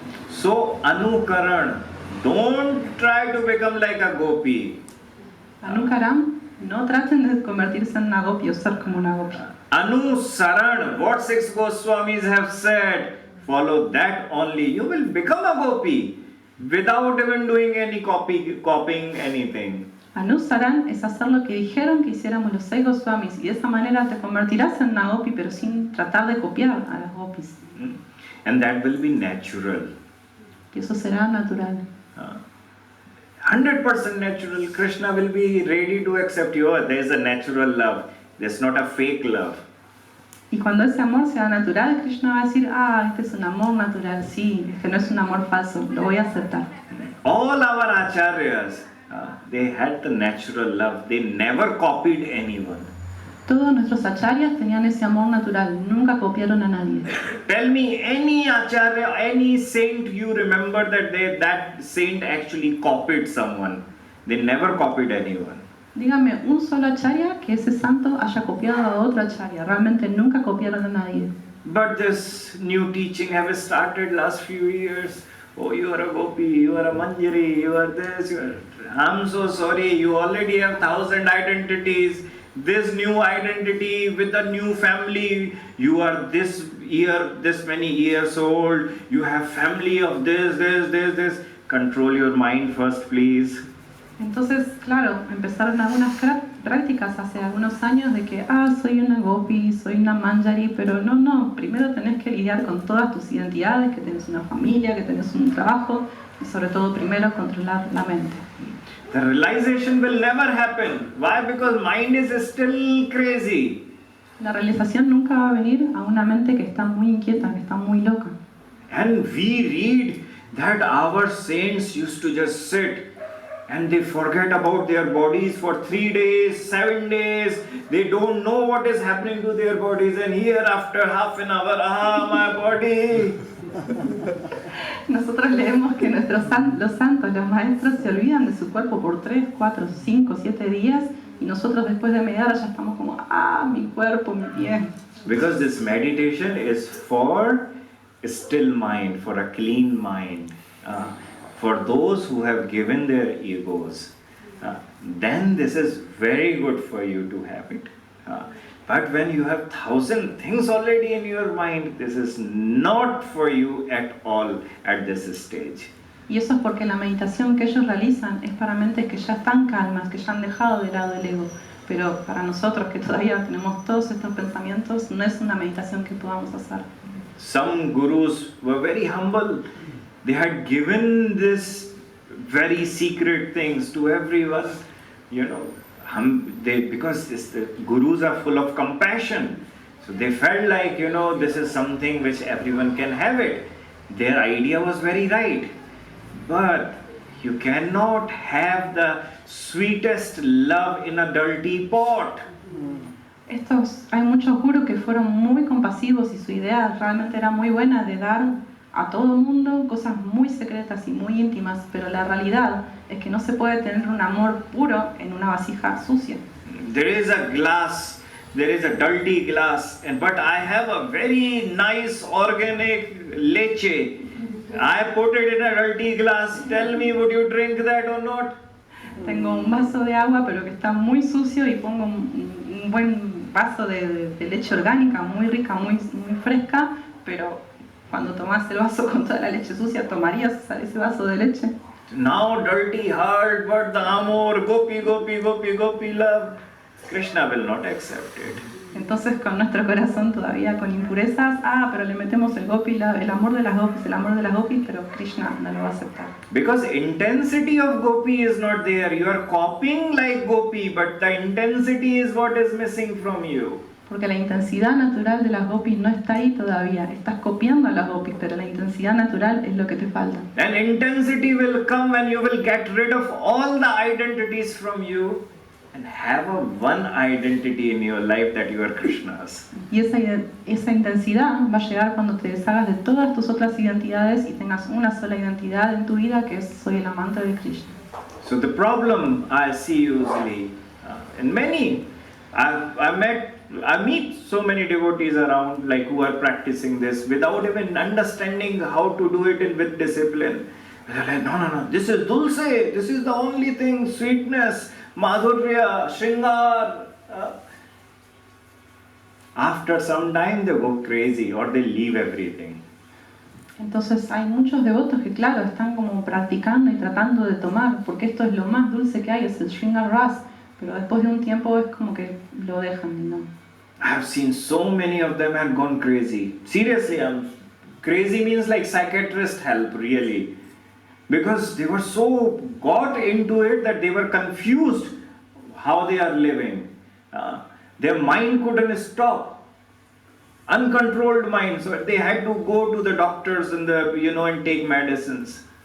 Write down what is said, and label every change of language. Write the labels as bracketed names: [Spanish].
[English] So, anukaran, don't try to become like a gopi. [Spanish] Anukaram, no traten de convertirse en una gopi o ser como una gopi. [English] Anusaran, what 6 Goswamis have said, follow that only. You will become a gopi without even doing any copying anything. [Spanish] Anusaran es hacer lo que dijeron que hiciéramos los 6 Goswamis y de esa manera te convertirás en una gopi pero sin tratar de copiar a las gopis. [English] And that will be natural. [Spanish] Y eso será natural. [English] 100% natural. Krishna will be ready to accept you. Oh, there is a natural love. There's not a fake love. [Spanish] Y cuando ese amor sea natural, Krishna va a decir, este es un amor natural, sí, es que no es un amor falso, lo voy a aceptar. [English] All our acharyas, they had the natural love. They never copied anyone. [Spanish] Todos nuestros acharyas tenían ese amor natural, nunca copiaron a nadie. [English] Tell me any acharya, any saint you remember that saint actually copied someone. They never copied anyone. [Spanish] Dígame un solo acharya que ese santo haya copiado a otro acharya, realmente nunca copiaron a nadie. [English] But this new teaching have started last few years. Oh, you are a gopi, you are a manjari, you are this, I'm so sorry, you already have 1,000 identities. This new identity with a new family, you are this year, this many years old, you have family of this. Control your mind first, please. [Spanish] Entonces, claro, empezaron algunas prácticas hace algunos años de que, soy una gopi, soy una manjari, pero no, primero tenés que lidiar con todas tus identidades, que tenés una familia, que tenés un trabajo, y sobre todo primero controlar la mente. [English] The realization will never happen. Why? Because mind is still crazy. [Spanish] La realización nunca va a venir a una mente que está muy inquieta, que está muy loca. [English] And we read that our saints used to just sit and they forget about their bodies for 3 days, 7 days. They don't know what is happening to their bodies, and here after half an hour, my body. [Spanish] Nosotros leemos que los santos, los maestros, se olvidan de su cuerpo por 3, 4, 5, 7 días y nosotros después de media hora ya estamos como, mi cuerpo, mi pie. [English] Because this meditation is for a still mind, for a clean mind, for those who have given their egos. Then this is very good for you to have it. But when you have 1,000 things already in your mind, this is not for you at all at this stage. [Spanish] Y eso es porque la meditación que ellos realizan es para mentes que ya están calmas, que ya han dejado de lado el ego. Pero para nosotros que todavía tenemos todos estos pensamientos, no es una meditación que podamos hacer. [English] Some gurus were very humble. They had given this very secret things to everyone, because the gurus are full of compassion. So they felt like, this is something which everyone can have it. Their idea was very right. But you cannot have the sweetest love in a dirty pot. [Spanish] Hay muchos gurus que fueron muy compasivos y su idea realmente era muy buena de dar a todo el mundo cosas muy secretas y muy íntimas, pero la realidad es que no se puede tener un amor puro en una vasija sucia. [English] There is a glass, there is a dirty glass, but I have a very nice organic leche. I put it in a dirty glass. Tell me, would you drink that or not? [Spanish] Tengo un vaso de agua, pero que está muy sucio, y pongo un buen vaso de leche orgánica, muy rica, muy fresca, pero cuando tomas el vaso con toda la leche sucia, ¿tomarías ese vaso de leche? [English] Now dirty heart, but the amor, gopi, gopi, gopi, gopi love. Krishna will not accept it. [Spanish] Entonces con nuestro corazón todavía con impurezas, pero le metemos el gopi, el amor de las gopis, pero Krishna no lo va a aceptar. [English] Because intensity of gopi is not there. You are copying like gopi, but the intensity is what is missing from you. [Spanish] Porque la intensidad natural de las gopis no está ahí todavía. Estás copiando a las gopis, pero la intensidad natural es lo que te falta. [English] And intensity will come when you will get rid of all the identities from you and have a one identity in your life that you are Krishna's. [Spanish] Y esa intensidad va a llegar cuando te deshagas de todas tus otras identidades y tengas una sola identidad en tu vida, que es soy el amante de Krishna. [English] So the problem I see usually, and many, I meet so many devotees around like who are practicing this without even understanding how to do it with discipline. They're like, no, this is dulce, this is the only thing, sweetness, madhurya, shringar. After some time they go crazy or they leave everything. [Spanish] Entonces hay muchos devotos que claro, están como practicando y tratando de tomar, porque esto es lo más dulce que hay, es el Shringar Ras, pero después de un tiempo es como que lo dejan y no. [English] I have seen so many of them have gone crazy. Seriously, crazy means like psychiatrist help, really. Because they were so got into it that they were confused how they are living. Their mind couldn't stop. Uncontrolled mind, so they had to go to the doctors and and take medicines.